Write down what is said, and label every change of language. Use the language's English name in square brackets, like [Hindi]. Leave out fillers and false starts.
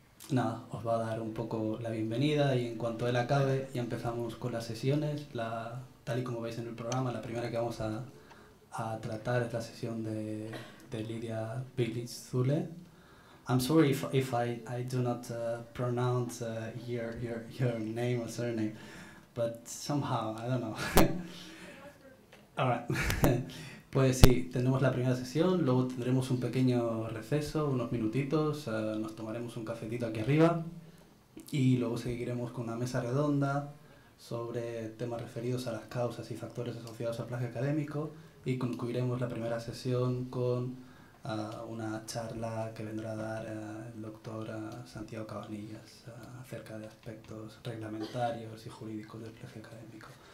[Spanish] Nada, os va a dar un poco la bienvenida y en cuanto él acabe ya empezamos con las sesiones. Tal y como veis en el programa, la primera que vamos a tratar es la sesión de Lidija Billic-Zulle. [English] I'm sorry if I do not pronounce your name or surname, but somehow, I don't know. All right. [Spanish] Pues sí, tendremos la primera sesión, luego tendremos un pequeño receso, unos minutitos, nos tomaremos un cafetito aquí arriba y luego seguiremos con una mesa redonda sobre temas referidos a las causas y factores asociados al plagio académico y concluiremos la primera sesión con una charla que vendrá a dar el doctor Santiago Cabanillas acerca de aspectos reglamentarios y jurídicos del plagio académico.